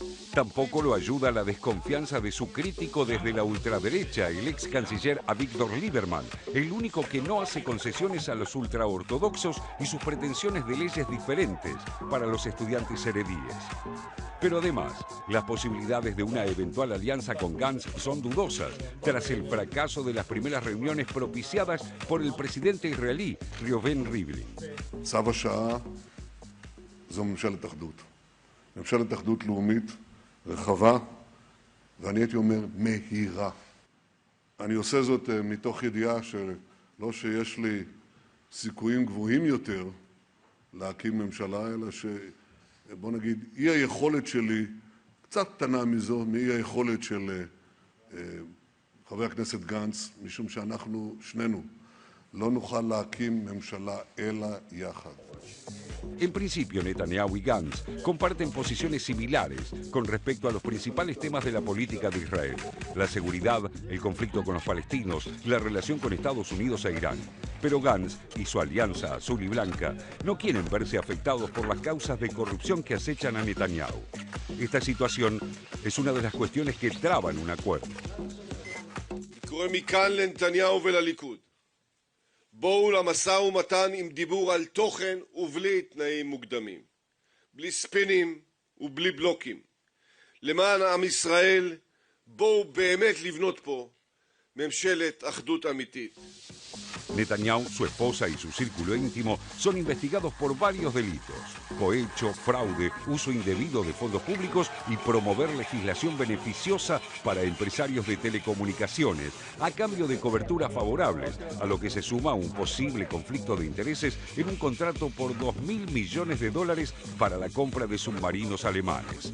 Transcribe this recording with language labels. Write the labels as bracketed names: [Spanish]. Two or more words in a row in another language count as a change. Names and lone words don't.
[Spanish] Tampoco lo ayuda la desconfianza de su crítico desde la ultraderecha, el ex canciller Avigdor Lieberman, el único que no hace concesiones a los ultraortodoxos y sus pretensiones de leyes diferentes para los estudiantes heredíes. Pero además, las posibilidades de una eventual alianza con Gantz son dudosas, tras el fracaso de las primeras reuniones propiciadas por el presidente israelí, Reuven Rivlin. [Hebrew] צו השעה זו ממשלת אחדות. ממשלת אחדות לאומית רחבה, ואני הייתי אומר מהירה. אני עושה זאת מתוך ידיעה שלא שיש לי סיכויים גבוהים יותר להקים ממשלה, אלא בוא נגיד, אי היכולת שלי, קצת קטנה מזו, מאי היכולת של חבר הכנסת גנץ, משום שאנחנו שנינו לא נוכל להקים ממשלה אלא יחד. [Spanish] En principio, Netanyahu y Gantz comparten posiciones similares con respecto a los principales temas de la política de Israel: la seguridad, el conflicto con los palestinos, la relación con Estados Unidos e Irán. Pero Gantz y su alianza azul y blanca no quieren verse afectados por las causas de corrupción que acechan a Netanyahu. Esta situación es una de las cuestiones que traban un acuerdo. [Hebrew] קורא מכאן לנתניהו ולליכוד: בואו למשא ומתן עם דיבור על תוכן ובלי תנאים מוקדמים, בלי ספינים ובלי בלוקים. למען עם ישראל, בואו באמת לבנות פה ממשלת אחדות אמיתית. [Spanish] Netanyahu, su esposa y su círculo íntimo son investigados por varios delitos: cohecho, fraude, uso indebido de fondos públicos y promover legislación beneficiosa para empresarios de telecomunicaciones a cambio de coberturas favorables, a lo que se suma un posible conflicto de intereses en un contrato por $2.000 millones para la compra de submarinos alemanes.